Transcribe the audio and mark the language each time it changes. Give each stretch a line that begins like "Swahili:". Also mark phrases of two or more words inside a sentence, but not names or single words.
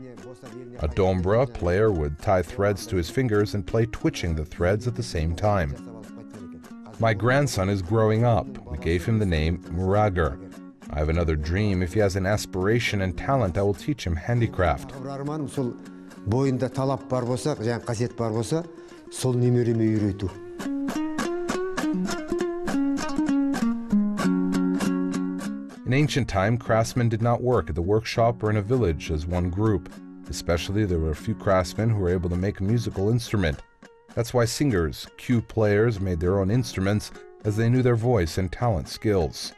English: A dombra player would tie threads to his fingers and play twitching the threads at the same time. My grandson is growing up. We gave him the name Murager. I have another dream. If he has an aspiration and talent, I will teach him handicraft.
Kazakh: Бойында талап бар болса, жаңа қасиет бар болса, сол немереме үйрету.
English: In ancient time, craftsmen did not work at the workshop or in a village as one group. Especially, there were a few craftsmen who were able to make a musical instrument. That's why singers, cue players, made their own instruments as they knew their voice and talent skills.